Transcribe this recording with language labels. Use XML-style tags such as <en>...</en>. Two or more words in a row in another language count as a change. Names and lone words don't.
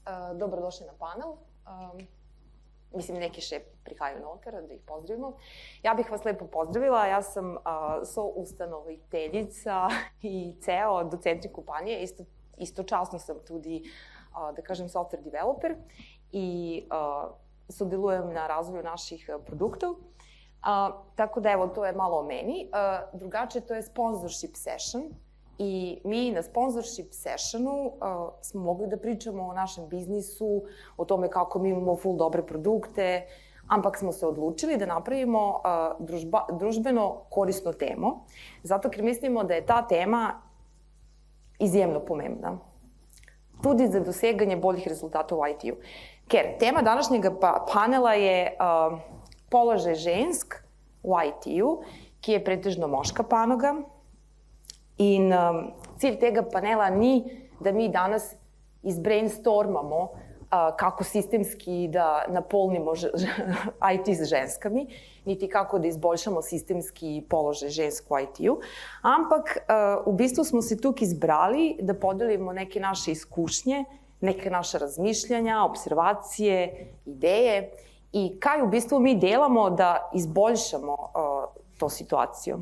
<sl>Dobrodošli na panel. Mislim, neki še prihajaju noter, da ih pozdravimo.</sl> <sr>Ja bih vas lepo pozdravila. Ja sam soustanoviteljica i CEO docentri kompanije. Istočasno sam tudi, da kažem,</sr> <en>software developer</en> <sl>i sodelujem na razvoju naših produktov.</sl> <sr>Tako da, evo, to je malo o meni.</sr> <sl>Drugače, to je</sl> <en>sponsorship session.</en> <sr>I mi na</sr> <en>sponsorship sessionu</en> <sr>smo mogli da pričamo o našem biznisu, o tome kako mi imamo full dobre produkte, ampak smo se odlučili da napravimo družbeno korisnu temu,</sr> <sl>zato ker mislimo da je ta tema izjemno pomembna. Tudi za doseganje boljih rezultata u IT-u. Ker tema današnjeg panela je položaj žensk u IT-u, ki je pretežno moška panoga. In cilj tega panela ni da mi danas izbrainstormamo kako sistemski da napolnimo IT s ženskami, niti kako da izboljšamo sistemski položaj žensk u IT-u, ampak u bistvu smo se tukaj izbrali da podelimo neke naše iskušnje, neke naše razmišljanja, observacije, ideje i kaj u bistvu mi delamo da izboljšamo to situaciju.</sl>